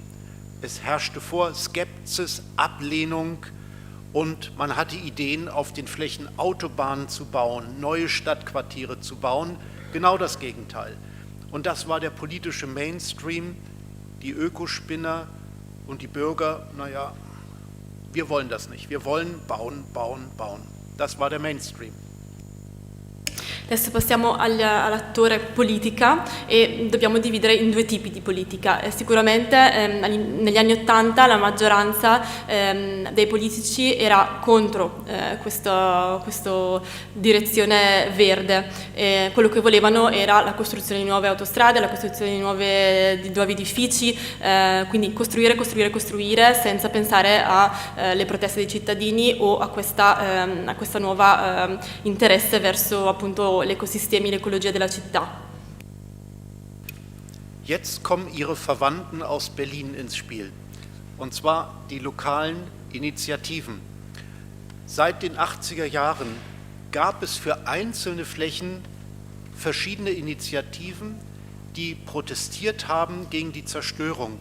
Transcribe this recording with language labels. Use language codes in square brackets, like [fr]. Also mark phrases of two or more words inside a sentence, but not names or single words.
[de] Es herrschte vor Skepsis, Ablehnung, und man hatte Ideen, auf den Flächen Autobahnen zu bauen, neue Stadtquartiere zu bauen. Genau das Gegenteil. Und das war der politische Mainstream, die Ökospinner und die Bürger, naja, wir wollen das nicht. Wir wollen bauen, bauen, bauen. Das war der Mainstream. [it] Adesso passiamo all'attore politica, e dobbiamo dividere in due tipi di politica. Sicuramente negli anni '80 la maggioranza dei politici era contro questa direzione verde. Quello che volevano era la costruzione di nuove autostrade, la costruzione di nuovi edifici, quindi costruire senza pensare alle proteste dei cittadini o a questa nuova interesse verso appunto gli ecosistemi, l'ecologia della città. [de] Jetzt kommen ihre Verwandten aus Berlin ins Spiel, und zwar die lokalen Initiativen. Seit den 80er Jahren gab es für einzelne Flächen verschiedene Initiativen, die protestiert haben gegen die Zerstörung.